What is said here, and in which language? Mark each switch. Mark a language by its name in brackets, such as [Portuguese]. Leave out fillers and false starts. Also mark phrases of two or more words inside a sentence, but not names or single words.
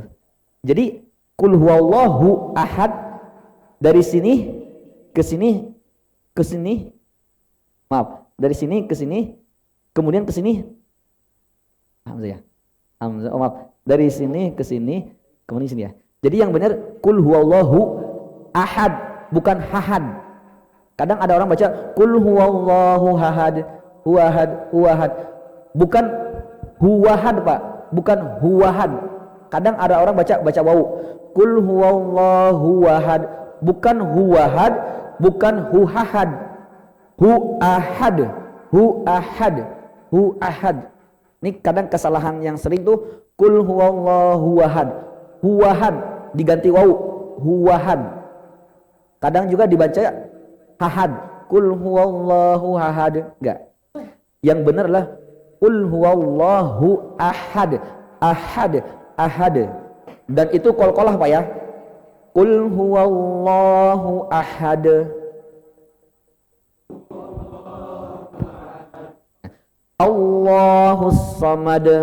[Indonesian] Jadi [Arabic] قل هو الله أحد, [Indonesian] dari sini ke sini ke sini. Maaf, dari sini ke sini, kemudian ke sini. Hamzah ya. Hamzah, oh maaf. Dari sini ke sini, kemudian sini ya. Jadi yang benar [Arabic] قل هو الله أحد, [Indonesian] bukan hahad. Kadang ada orang baca [Arabic] قل هو الله أحد, [Indonesian] huwahad, huwahad. Bukan huwahad Pak, bukan huwahad. Kadang ada orang baca wau. [Arabic] قل هو الله أحد, [Indonesian] bukan huwahad, bukan huhahad. [Arabic] هو أحد هو أحد هو أحد. [Indonesian] Ini kadang kesalahan yang sering tuh [Arabic] قل هو الله أحد. [Indonesian] Huwahad diganti wau, huwahad. Kadang juga dibaca hahad, [Arabic] قل هو الله أحد. [Indonesian] Enggak. Yang benar adalah [Arabic] قل هو الله أحد أحد أحد. [Indonesian] Dan itu qalqalah Pak ya. [Arabic] قل هو الله أحد. الله الصمد.